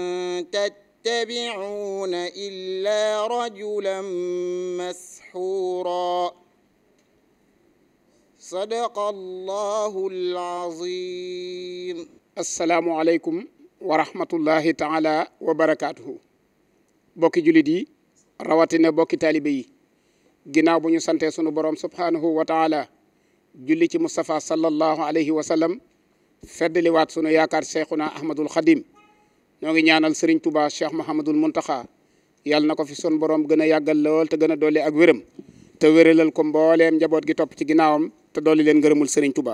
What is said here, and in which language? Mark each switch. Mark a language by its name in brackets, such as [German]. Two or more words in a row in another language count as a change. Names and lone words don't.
[Arabic] تتبعون إلا رجلا مسحورا صدق الله العظيم. السلام عليكم ورحمة الله تعالى وبركاته. [Wolof] bokki julit yi rawatina bokki taalibe yi ginnaaw bu ñu sante sunu borom [Arabic] سبحانه وتعالى [Wolof] julli ci Mustafa [Arabic] صلى الله عليه وسلم [Wolof] feddliwaat sunu yaakaar cheikhuna ahmadul xadim ñoo ngi ñaanal sëriñ Touba cheikh Mahamadul Muntaxa yàlla na ko fi sun borom gën a yàggal lool te gën a dolli ak wéram te wéralal ko mbooleem njaboot gi topp ci ginnaawam te dolli leen ngërëmul sëriñ Touba.